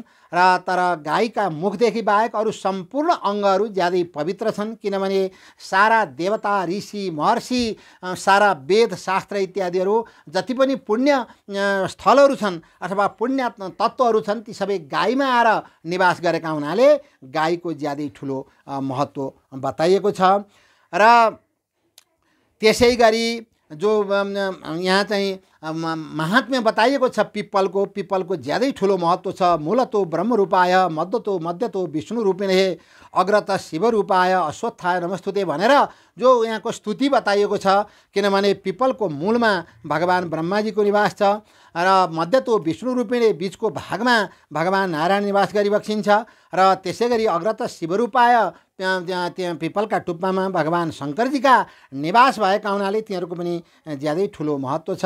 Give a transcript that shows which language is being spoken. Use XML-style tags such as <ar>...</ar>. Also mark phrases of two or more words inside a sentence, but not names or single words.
<ne>र तर गाईका मुखदेखि बाहेक अरू सम्पूर्ण अङ्गहरू ज्यादै पवित्र छन्, किनभने सारा देवता ऋषि महर्षि सारा वेद शास्त्र इत्यादिहरू जति पनि पुण्य स्थलहरू छन् अथवा पुण्य तत्त्वहरू छन् ती सबै गाईमा आएर निवास गरेका हुनाले गाईको ज्यादै ठुलो महत्त्व बताइएको छ। र त्यसै गरी जो यहाँ चाहिँ महात्म्य बताइएको छ पिपलको ज्यादै ठुलो महत्त्व छ।</ne> <sa>मूलतो ब्रह्मरूपाय मध्यतो विष्णु रूपिणे अग्रत शिवरूपाय अश्वत्थाय नमस्तुते</sa> <ne>भनेर जो यहाँको स्तुति बताइएको छ, किनभने पिपलको मूलमा भगवान ब्रह्माजीको निवास छ र</ne> <sa>मध्यतो विष्णु रूपिणे</sa> <ne>बिचको भागमा भगवान नारायण निवास गरिबक्सिन्छ। र त्यसै गरी</ne> <sa>अग्रत शिवरूपाय</sa> <ne>त्यहाँ पिपलका टुप्पामा भगवान शङ्करजीका निवास भएका हुनाले तिनीहरूको पनि ज्यादै ठुलो महत्त्व छ।</ne>